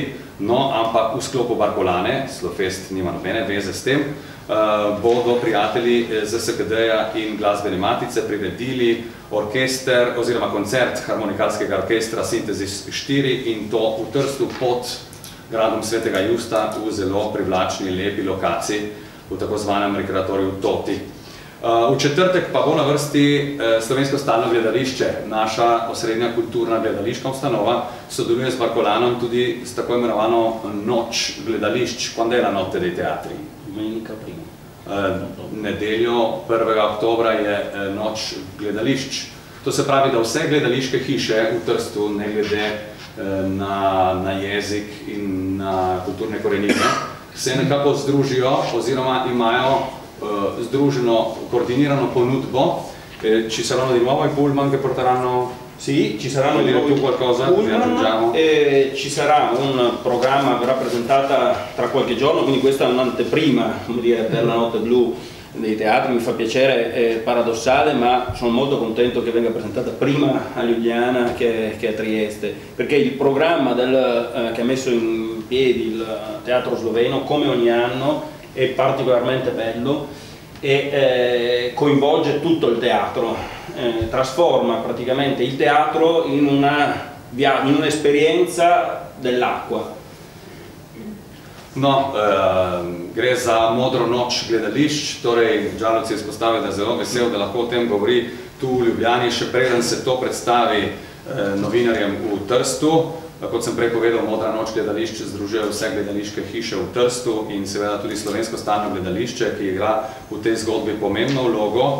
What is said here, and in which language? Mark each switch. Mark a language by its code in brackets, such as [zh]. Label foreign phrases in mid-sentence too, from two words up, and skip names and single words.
[sl] No, ampak v sklopu Barkolane, Slofest nima nobene veze s tem, bodo prijatelji ZSKD-ja in Glasbene matice priredili orkester oziroma koncert harmonikalskega orkestra Synthesis 4 in to v Trstu pod gradom Svetega Justa v zelo privlačni, lepi lokaciji v tako zvanem rekreatoriju Toti. V četrtek pa bo na vrsti Slovensko stalno gledališče, naša osrednja kulturna gledališka ustanova, sodeluje z Barkolanom tudi s tako imenovano noč gledališč. [it] Quando è la notte dei teatri? [sl] Nedeljo 1. oktobra je noč gledališč. To se pravi, da vse gledališke hiše v Trstu, ne glede na jezik in na kulturne korenine, se nekako združijo oziroma imajo združeno, coordinirano ponudbo. [it] Ci saranno di nuovo i pullman che porteranno... Sì, ci saranno di nuovo qualcosa, pullman, e ci sarà un programma, verrà presentata tra qualche giorno, quindi questa è un'anteprima, come dire, per la notte blu dei teatri. Mi fa piacere, è paradossale, ma sono molto contento che venga presentata prima a Ljubljana che a Trieste, perché il programma che ha messo in piedi il teatro sloveno, come ogni anno, è particolarmente bello e coinvolge tutto il teatro, trasforma praticamente il teatro in un'esperienza dell'acqua. [sl] No, gre za Modro noč gledališč, torej Đaluc je izpostavil, da je zelo vesel, da lahko o tem govori tu v Ljubljani, še preden se to predstavi novinarjem v Trstu. Kot sem prej povedal, Modra noč gledališče združuje vse gledališke hiše v Trstu in seveda tudi Slovensko stalno gledališče, ki igra v tej zgodbi pomembno vlogo.